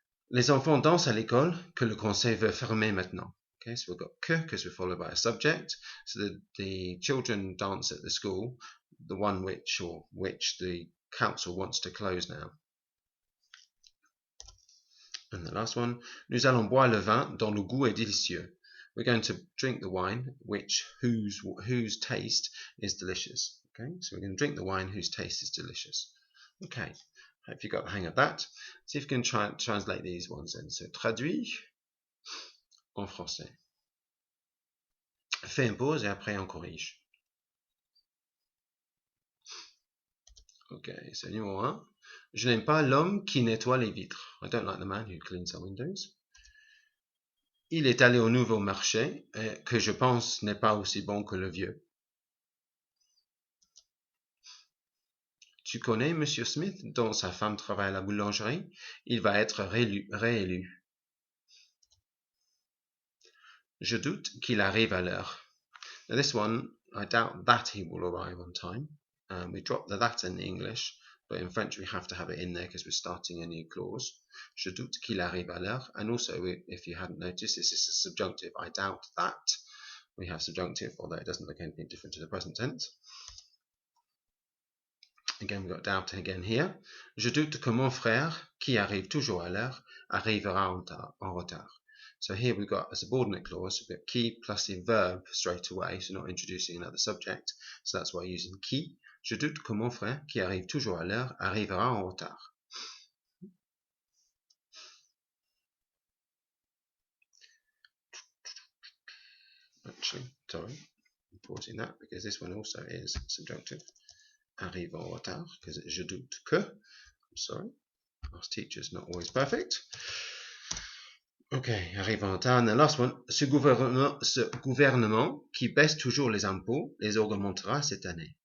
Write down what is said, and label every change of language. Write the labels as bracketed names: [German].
[French] Les enfants dansent à l'école que le conseil veut fermer maintenant. [English] Okay, so we've got que because we're followed by a subject. So the children dance at the school, the one which the council wants to close now. And the last one, [French] nous allons boire le vin dont le goût est délicieux. [English] We're going to drink the wine whose taste is delicious. Okay, so we're going to drink the wine whose taste is delicious. Okay, hope you got the hang of that. See if you can try and translate these ones then. So [French] traduit en français. Fais une pause et après on corrige. Okay, so numéro 1. Je n'aime pas l'homme qui nettoie les vitres. [English] I don't like the man who cleans the windows. [French] Il est allé au nouveau marché, que je pense n'est pas aussi bon que le vieux. Tu connais Monsieur Smith, dont sa femme travaille à la boulangerie? Il va être réélu. Je doute qu'il arrive à l'heure. [English] Now this one, I doubt that he will arrive on time. We drop the that in English, but in French we have to have it in there because we're starting a new clause. [French] Je doute qu'il arrive à l'heure. [English] And also, if you hadn't noticed, this is a subjunctive. I doubt that. We have subjunctive, although it doesn't look anything different to the present tense. Again, we've got doubt again here. [French] Je doute que mon frère, qui arrive toujours à l'heure, arrivera en retard. [English] So here we've got a subordinate clause. We've got qui plus the verb straight away, so not introducing another subject. So that's why using qui. [French] Je doute que mon frère, qui arrive toujours à l'heure, arrivera en retard. [English] Actually, sorry, I'm pausing that because this one also is subjunctive. [French] Arrive en retard, [English] because [French] je doute que. [English] I'm sorry, our teacher's not always perfect. [French] Okay, arrive en retard. [English] And the last one, [French] ce gouvernement qui baisse toujours les impôts les augmentera cette année.